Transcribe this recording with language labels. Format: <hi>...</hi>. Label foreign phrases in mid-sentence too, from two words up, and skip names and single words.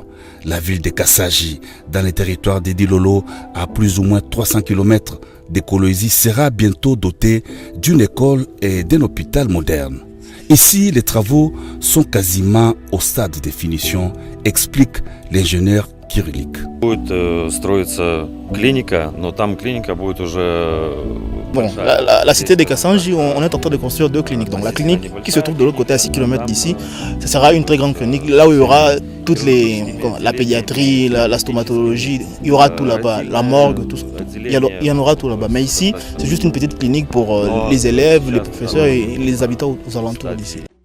<fr>La ville de Kassaji, dans les territoires des Dilolo, à plus ou moins 300 km de Kolwezi, sera bientôt dotée d'une école et d'un hôpital moderne. Ici, les travaux sont quasiment au stade de finition, explique l'ingénieur Kyrillik.</fr> <ru>Будет строиться клиника, но там клиника будет уже...</ru> <fr>Bon, la cité de Kassaji, on est en train de construire 2 cliniques. Donc la clinique qui se trouve de l'autre côté à 6 km d'ici, ce sera une très grande clinique, là où il y aura toutes la pédiatrie, la stomatologie, il y aura tout là-bas, la morgue, tout, il y en aura tout là-bas. Mais ici, c'est juste une petite clinique pour les élèves, les professeurs et les habitants aux alentours d'ici.</fr>